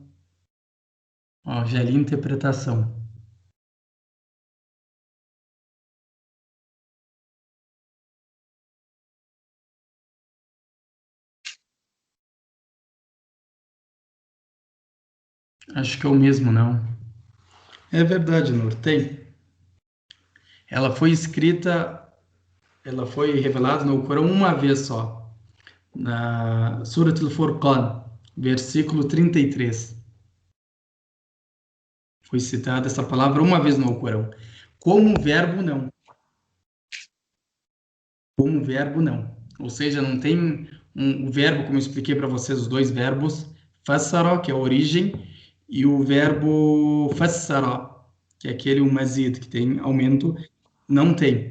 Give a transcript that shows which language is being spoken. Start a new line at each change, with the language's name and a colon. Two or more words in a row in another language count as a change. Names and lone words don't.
Portuguese: Ó, já li interpretação. Acho que é o mesmo, não. É verdade, Nur, tem. Ela foi escrita, ela foi revelada no Corão uma vez só, na Surat al-Furqan, versículo 33. Foi citada essa palavra uma vez no Alcorão. Como verbo, não. Como verbo, não. Ou seja, não tem o verbo, como eu expliquei para vocês, os dois verbos, fassara, que é a origem, e o verbo fassara, que é aquele mazid, que tem aumento, não tem.